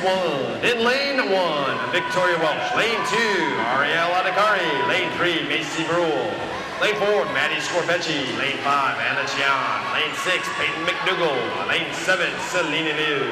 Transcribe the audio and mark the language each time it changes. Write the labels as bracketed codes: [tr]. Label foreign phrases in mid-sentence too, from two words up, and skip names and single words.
[en] In lane 1, Victoria Welch. Lane 2, Ariel Adhikari. Lane 3, Macy Brule. Lane 4, Maddie Scorpecci. Lane 5, Anna Chian. Lane 6, Peyton McDougall. Lane 7, Selena Liu.